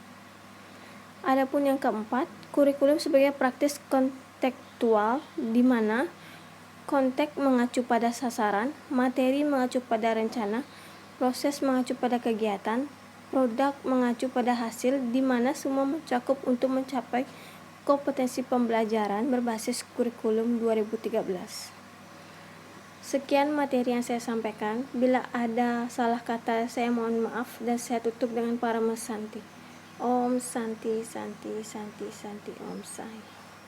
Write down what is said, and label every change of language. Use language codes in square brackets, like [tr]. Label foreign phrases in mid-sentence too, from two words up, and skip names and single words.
[id] Adapun yang keempat, kurikulum sebagai praktis kontekstual, di mana konteks mengacu pada sasaran, materi mengacu pada rencana, proses mengacu pada kegiatan, produk mengacu pada hasil, di mana semua mencakup untuk mencapai kompetensi pembelajaran berbasis kurikulum 2013. Sekian materi yang saya sampaikan. Bila ada salah kata, saya mohon maaf dan saya tutup dengan Parama Santi. [sa] Om Santi Santi Santi Santi Om Sai.